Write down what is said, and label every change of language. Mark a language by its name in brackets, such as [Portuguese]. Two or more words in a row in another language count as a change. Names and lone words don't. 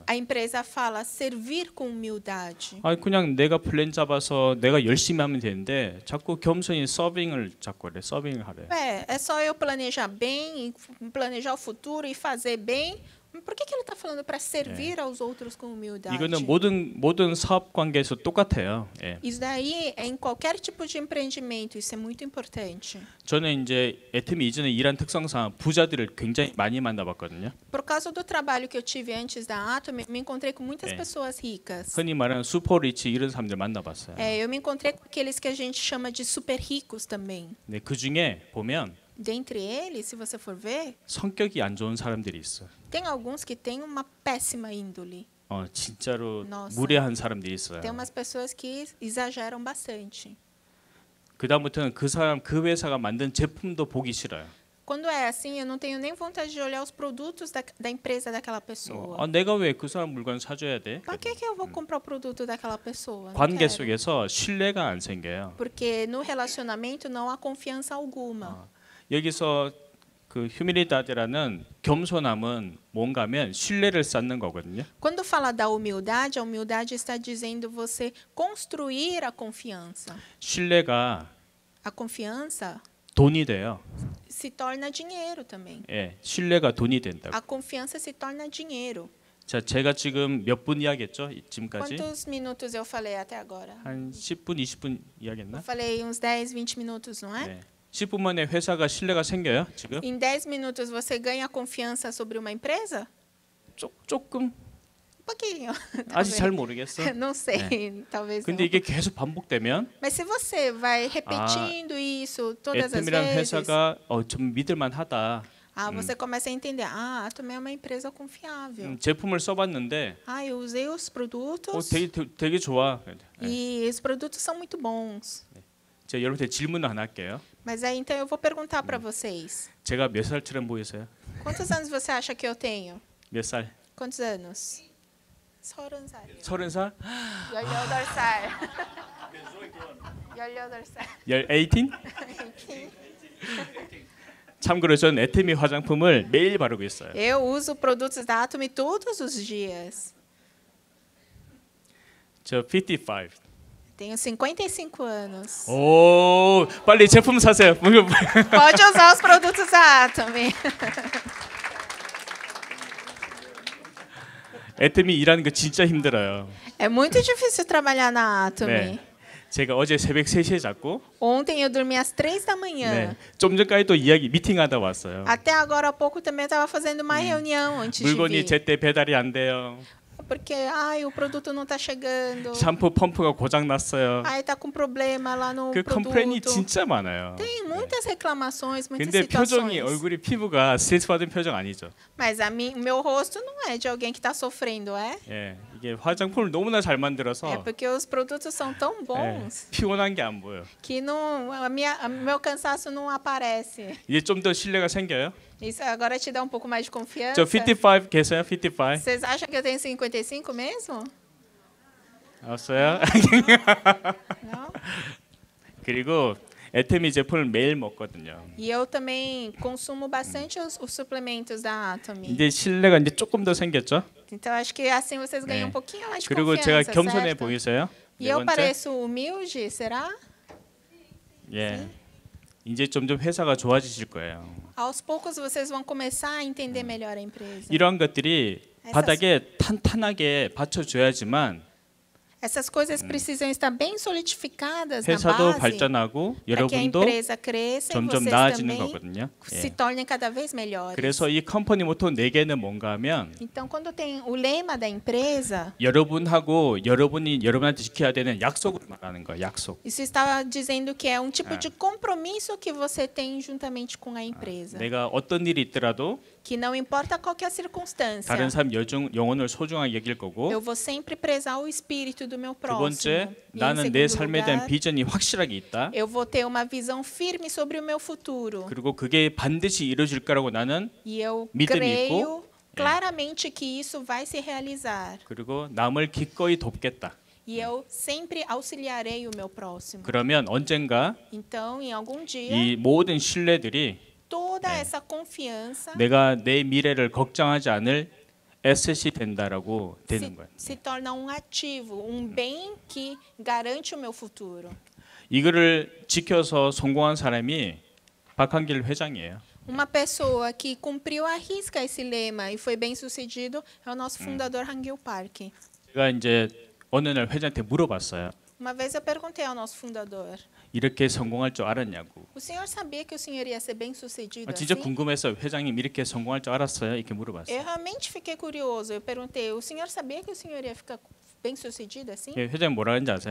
[Portuguese] A empresa fala servir com humildade. [Korean] 아 그냥 내가 플랜 잡아서 내가 열심히 하면 되는데 자꾸 겸손히 서빙을 자꾸 그래. 서빙을 하래. [Portuguese] É só eu planejar bem, planejar o futuro e fazer bem. Por que ele está falando para servir aos outros com humildade? [Korean] 이거는 모든 사업 관계에서 똑같아요. 예. [Portuguese] Isso daí é em qualquer tipo de empreendimento, isso é muito importante. [Korean] 저는 이제 애트미 이전에 일한 특성상 부자들을 굉장히 많이 만나봤거든요. [Portuguese] Por causa do trabalho que eu tive antes da Atom, me encontrei com muitas É. pessoas ricas. [Korean] 흔히 말하는 슈퍼리치 이런 사람들 만나봤어요. [Portuguese] Eu me encontrei com aqueles que a gente chama de super ricos também. [Korean] 네, 그 중에 보면 [Portuguese] Dentre eles, se você for ver, [Korean] 성격이 안 좋은 사람들이 있어. [Portuguese] tem alguns que têm uma péssima índole. [Korean] 진짜로 [Portuguese] Nossa. [Korean] 무례한 사람들이 있어요. [Portuguese] Tem umas pessoas que exageram bastante. [Korean] 그다음부터는 그 사람 그 회사가 만든 제품도 보기 싫어요. [Portuguese] Quando é assim, eu não tenho nem vontade de olhar os produtos da empresa daquela pessoa. [Korean] 내가 왜 그 사람 물건 사줘야 돼? [Portuguese] Para que eu vou comprar o produto daquela pessoa? Não [Korean] 관계 [Portuguese] quero. [Korean] 속에서 신뢰가 안 생겨요. [Portuguese] Porque no relacionamento não há confiança alguma. [Korean] 여기서 그 휴밀리다드라는 겸손함은 뭔가면 신뢰를 쌓는 거거든요. [Portuguese] Quando fala da humildade, a humildade está dizendo você construir a confiança. [Korean] 신뢰가 [Portuguese] A confiança [Korean] 돈이 돼요. [Portuguese] se torna dinheiro também. [Korean] 예, 신뢰가 돈이 된다고. [Portuguese] A confiança se torna dinheiro. [Korean] 자, 제가 지금 몇 분 이야기했죠? 지금까지 [Portuguese] Quantos minutos eu falei até agora? [Korean] 한 10분, 20분 [Portuguese] Eu [Korean] 이야기했나? [Portuguese] falei uns 10, 20 minutos, não é? [Korean] 네. 10분 만에 회사가 신뢰가 생겨요, 지금? [Portuguese] Em 10 minutos você ganha confiança sobre uma empresa? [Korean] 조금 [Portuguese] Um pouquinho. [Korean] 아직 잘 모르겠어. [Portuguese] Não sei, talvez [Korean] 근데 [Portuguese] não. [Korean] 이게 계속 반복되면 [Portuguese] Mas se você vai repetindo isso todas as [Korean] 애템이라는 [Portuguese] vezes, [Korean] 회사가 좀 믿을만하다. [Portuguese] você começa a entender, também é uma empresa confiável. [Korean] 제품을 써봤는데 [Portuguese] Eu usei os produtos [Korean] 되게 좋아. [Portuguese] e os produtos são muito bons. [Korean] 제가 여러분한테 질문을 하나 할게요. [Portuguese] Mas aí então eu vou perguntar para vocês. [Korean] 제가 몇 살처럼 보이세요? [Portuguese] Quantos anos você acha que eu tenho? [Korean] 몇 살? [Portuguese] Quantos anos? [Korean] 30살. 30살? 18살. 18살. 18? 참고로 저는 애테미 화장품을 매일 바르고 있어요. [Portuguese] Eu uso produtos da Atom todos os dias. [Korean] 저 55. [Portuguese] Tenho 55 anos. [Korean] 오, 빨리 제품 사세요. [Portuguese] Pode usar os produtos da Atom. [Korean] 애테미 일하는 거 진짜 힘들어요. [Portuguese] É muito difícil trabalhar na Atom. [Korean] 네. 제가 어제 새벽 3시에 잤고 [Portuguese] Ontem eu dormi às 3 da manhã. [Korean] 좀 전까지 또 미팅하다 왔어요. [Portuguese] Até agora há pouco também estava fazendo uma reunião antes de [Korean] 물건이 [Portuguese] vir. [Korean] 제때 배달이 안 돼요. [Portuguese] Porque o produto não está chegando. [Korean] 샴푸 펌프가 고장 났어요. [Portuguese] Está com problema lá no [Korean] 그 컴플레인이 [Portuguese] produto. [Korean] 진짜 많아요. [Portuguese] Tem muitas reclamações, muitas [Korean] 근데 표정이 [Portuguese] situações. [Korean] 얼굴이 피부가 스트레스 받은 표정 아니죠. [Portuguese] Mas o meu rosto não é de alguém que está sofrendo, é? [Korean] 예, 이게 화장품을 너무나 잘 만들어서 [Portuguese] É porque os produtos são tão bons [Korean] 피곤한 게 안 보여. [Portuguese] que não, meu cansaço não aparece. [Korean] 이제 좀 더 신뢰가 생겨요. [Portuguese] Isso agora te dá um pouco mais de confiança. [Korean] 저 55 계세요? 55? [Portuguese] Vocês acham que eu tenho 55 mesmo? [Korean] 없어요? [Portuguese] Não? [Korean] 그리고 애테미 제품을 매일 먹거든요. [Portuguese] E eu também consumo bastante os suplementos da Atomy. [Korean] 이제 신뢰가 이제 조금 더 생겼죠? [Portuguese] Então acho que assim vocês ganham um pouquinho mais de [Korean] 그리고 제가 [Portuguese] confiança, [Korean] 겸손해 [Portuguese] certo? [Korean] 보이세요? [Portuguese] E [Korean] 네 [Portuguese] eu [Korean] 번째. [Portuguese] pareço humilde, será? [Korean] 예. 이제 점점 회사가 좋아지실 거예요. [Portuguese] Aos poucos vocês vão começar a entender melhor a empresa. [Korean] 이러한 것들이 바닥에 탄탄하게 받쳐줘야지만 [Portuguese] Essas coisas precisam estar bem solidificadas na [Korean] 회사도 [Portuguese] base [Korean] 발전하고 [Portuguese] para que a [Korean] 여러분도 [Portuguese] empresa cresça e [Korean] 점점 [Portuguese] vocês [Korean] 나아지는 [Portuguese] também [Korean] 거거든요. [Portuguese] se [Korean] 예. [Portuguese] tornem cada vez melhores. [Korean] 그래서 이 [English] company motto [Korean] 4개는 뭔가 하면 [Portuguese] Então, quando tem o lema da empresa, [Korean] 여러분하고 여러분이 여러분한테 지켜야 되는 약속을 말하는 거예요. 약속. [Portuguese] isso está dizendo que é um tipo de compromisso que você tem juntamente com a empresa. [Korean] 내가 어떤 일이 있더라도 [Portuguese] Que não importa qual que é a circunstância, [Korean] 다른 사람 영혼을 소중하게 여길 거고 [Portuguese] eu vou sempre prezar o espírito do meu [Korean] 두 [Portuguese] próximo. [Korean] 번째, [Portuguese] E em [Korean] 나는 내 [Portuguese] segundo [Korean] 삶에 대한 [Portuguese] lugar, [Korean] 비전이 확실하게 있다. [Portuguese] eu vou ter uma visão firme sobre o meu futuro. [Korean] 그리고 그게 반드시 이루어질 거라고 나는 [Portuguese] E eu [Korean] 믿음이 [Portuguese] creio [Korean] 있고, [Portuguese] claramente que isso vai se realizar. [Korean] 그리고 남을 기꺼이 돕겠다. [Portuguese] E eu sempre auxiliarei o meu próximo. [Korean] 그러면 언젠가 [Portuguese] Então, em algum dia, [Korean] 이 모든 신뢰들이 [Portuguese] toda essa confiança [Korean] 내가 내 미래를 걱정하지 않을 에셋이 된다라고 되는 거예요. [Portuguese] se torna um ativo, um bem que garante o meu futuro. [Korean] 이거를 지켜서 성공한 사람이 박한길 회장이에요. [Portuguese] Uma pessoa que cumpriu à risca esse lema e foi bem sucedido é o nosso fundador Hangil Park. [Korean] 제가 이제 어느 날 회장한테 물어봤어요. [Portuguese] Uma vez eu perguntei ao nosso fundador: [Korean] 이렇게 성공할 줄 알았냐고. [Portuguese] o senhor sabia que o senhor ia ser bem sucedido [Korean] 진짜 [Portuguese] assim? [Korean] 궁금해서 회장님 이렇게 성공할 줄 알았어요? 이렇게 물어봤어요. [Portuguese] Eu realmente fiquei curioso. Eu perguntei: o senhor sabia que o senhor ia ficar bem sucedido assim? [Korean] 회장님 뭐라 했는지 아세요?